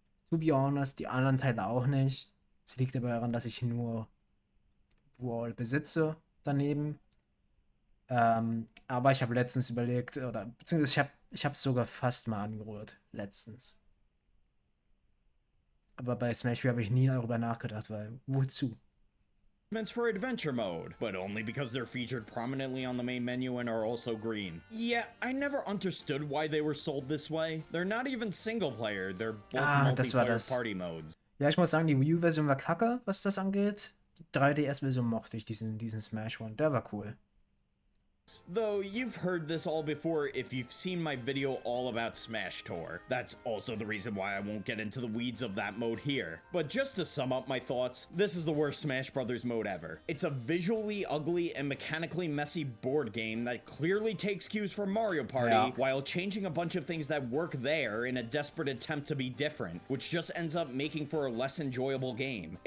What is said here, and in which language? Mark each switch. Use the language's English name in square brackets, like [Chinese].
[English] To be honest, [German] die anderen Teile auch nicht. Es liegt aber daran, dass ich nur Brawl besitze daneben. Aber ich habe letztens überlegt, oder beziehungsweise ich habe es sogar fast mal angerührt, letztens. Aber bei Smash 4 habe ich nie darüber nachgedacht, weil wozu? [English] For adventure mode, but only because they're featured prominently on the main menu and are also green. Yeah, I never understood why they were sold this way. They're not even single player, they're both [German] Das war [English] multiplayer [German] das. [English] party modes. [German] Ja, ich muss sagen, die Wii U-Version war kacke, was das angeht. Die 3DS-Version mochte ich, diesen Smash One. Der war cool. [English] Though you've heard this all before if you've seen my video all about Smash Tour. That's also the reason why I won't get into the weeds of that mode here. But just to sum up my thoughts, this is the worst Smash Bros. Mode ever. It's a visually ugly and mechanically messy board game that clearly takes cues from Mario Party while changing a bunch of things that work there in a desperate attempt to be different, which just ends up making for a less enjoyable game.